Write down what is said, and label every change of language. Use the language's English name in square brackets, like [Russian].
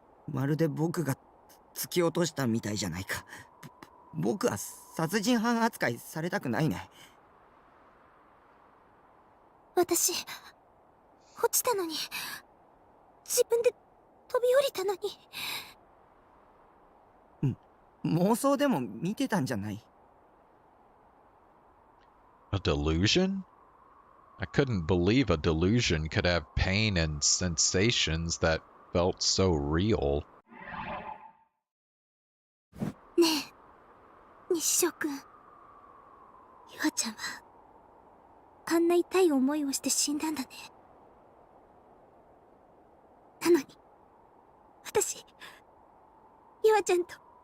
[Japanese] まるで僕が突き落としたみたいじゃないか。僕は殺人犯扱いされたくないね。私、落ちたのに、自分で飛び降りたのに。妄想でも見てたんじゃない。 [English] A delusion? I couldn't believe a delusion could have pain and sensations that felt so real. [Japanese] ねえ、西条くん。ゆあちゃんは、あんな痛い思いをして死んだんだね。なのに、私、ゆあちゃんと